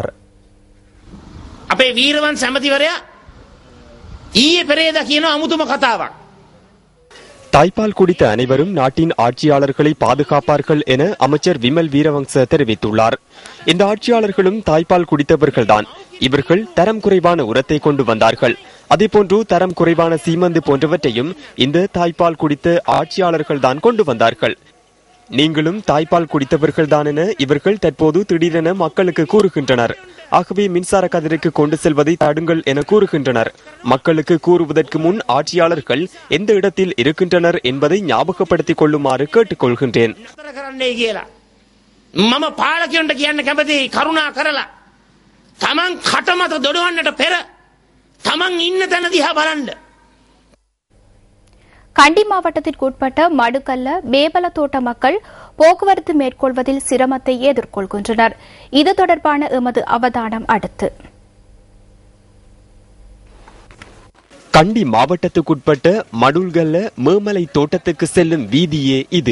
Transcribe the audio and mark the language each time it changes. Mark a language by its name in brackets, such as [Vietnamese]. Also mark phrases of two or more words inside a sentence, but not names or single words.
[Sinhala] අපේ වීරවන් සැමතිවරයා ඊයේ පෙරේදා කියන අමුතුම කතාවක්. [Tamil] தாய்ப்பால் குடித்த அனைவரும் நாட்டின் ஆட்சியாளர்களை பாதுகாப்பார்கள் என அமைச்சர் விமல் வீரவங்ச தெரிவித்துள்ளார். இந்த ஆட்சியாளர்களும் தாய்ப்பால் குடித்தவர்கள்தான். இவர்கள் தரம் குறைவான உரத்தை கொண்டு வந்தார்கள். அதேபோன்று தரம் குறைவான சீமந்து போன்றவற்றையும் இந்த தாய்ப்பால் குடித்த ஆட்சியாளர்கள் தான் கொண்டு வந்தார்கள். நீங்களும் தாய்ப்பால் குடித்தவர்கள் தான் என இவர்கள் தற்போது திடீரென மக்களுக்கு கூறுகின்றனர். ஆகவே மின்சார கதிருக்கு கொண்டு செல்வதை தடுங்கள் என கூறுகின்றனர். மக்களுக்கு கூறுவதற்கு முன் ஆட்சியாளர்கள் எந்த இடத்தில் இருக்கின்றனர் என்பதை ஞாபகப்படுத்திக் கொள்ளுமாறு கேட்டுக்கொள்கின்றேன். [Sinhala] මම පාලකයන්ට කියන්න කැමති කරුණා කරලා තමන් කටමත දොඩවන්නට පෙර තමන් ඉන්න තැන දිහා බලන්න. [Tamil] கண்டி மாவட்டத்திற்குட்பட்ட மடுக்கல்ல மேபல தோட்ட மக்கள் போக்குவரத்து மேற்கொள்வதில் சிரமத்தை எதிர்கொள்கின்றனர். இது தொடர்பான எமது அவதானம் அடுத்து. கண்டி மாவட்டத்துக்குட்பட்ட மடுல்கல்ல மேமலை தோட்டத்துக்கு செல்லும் வீதியே இது.